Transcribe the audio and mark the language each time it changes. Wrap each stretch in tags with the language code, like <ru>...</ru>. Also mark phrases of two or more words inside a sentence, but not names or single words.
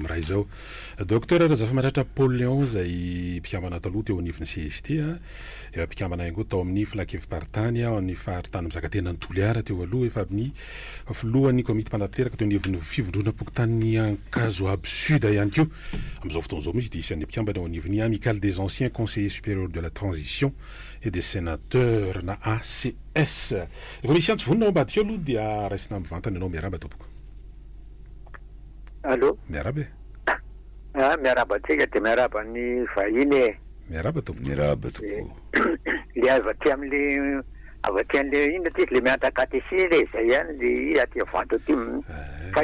<mg>miray zao docteur Razafamatratra Paul Léon zay mpikambana taloha teo anivon'ny CST mpikambana ihany koa tao amin'ny Filakevim-Parintany ao amin'ny faharitany mizakatena ny Toliara teo aloha efa amin'ny filohan'ny komity mpandateraka teo anivon'ny fivondrona pokotany Ankazo Aby Sud ihany koa amin'izao fotoana zao misy de isan'ny mpikambana ao anivon'ny Amicale des anciens conseillers supérieurs de la transition et des sénateurs na ACS efa misy antso vonina ao ambadika aloha dia raisina mivantany ianao miaraba tompoko allo miaraba miaraba antsika de miaraba ny vahiny miaraba tompoko le avaty am'le avaty an'le ina ty le mianatra katesy le zay ihany le aty avanto ty fa</mg>